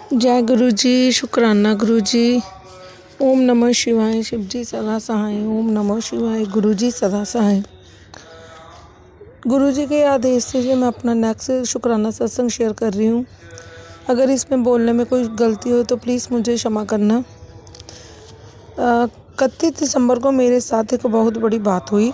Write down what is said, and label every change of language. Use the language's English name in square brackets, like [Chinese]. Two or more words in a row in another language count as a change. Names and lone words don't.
[Hindi] जय गुरु जी, शुक्राना गुरु जी। ओम नमः शिवाय, शिव जी सदा सहाय। ओम नमः शिवाय, गुरु जी सदा सहाय। गुरु जी के आदेश से मैं अपना नेक्स्ट शुक्राना सत्संग शेयर कर रही हूँ। अगर इसमें बोलने में कोई गलती हो तो प्लीज़ मुझे क्षमा करना। 31 दिसंबर को मेरे साथ एक बहुत बड़ी बात हुई।